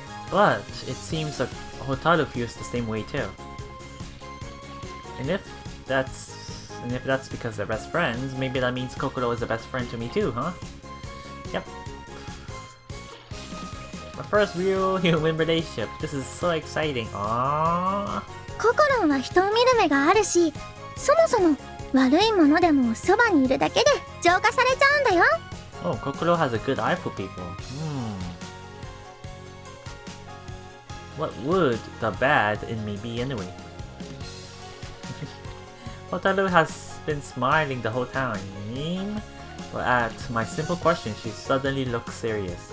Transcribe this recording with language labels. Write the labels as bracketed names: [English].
[English] But it seems that Hotaru feels the same way too. And if that's because they're best friends, maybe that means Kokoro is the best friend to me too, huh? Yep. My first real human relationship. This is so exciting. Aww. [Japanese] ココロンは人を見る目があるし、そもそも悪いものでもそばにいるだけで浄化されちゃうんだよ。 [English] Oh, Kokoro has a good eye for people. What would the bad in me be anyway? Hotaru has been smiling the whole time. But at my simple question, she suddenly looks serious.